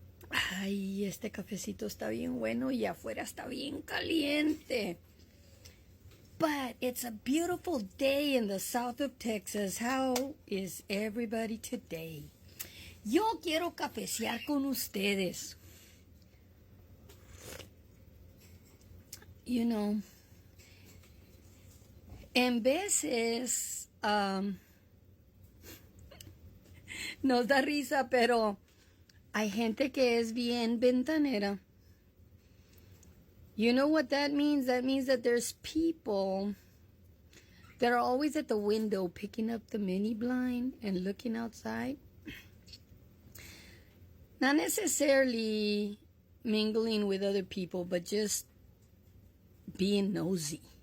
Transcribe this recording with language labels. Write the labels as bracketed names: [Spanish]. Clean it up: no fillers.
[Spanish] Ay, este cafecito está bien bueno y afuera está bien caliente. [English] But it's a beautiful day in the south of Texas. How is everybody today? [Spanish] Yo quiero cafecear con ustedes. [English] You know, [Spanish] en veces nos da risa, pero hay gente que es bien ventanera. [English] You know what that means? That means that there's people that are always at the window picking up the mini blind and looking outside. Not necessarily mingling with other people, but just being nosy.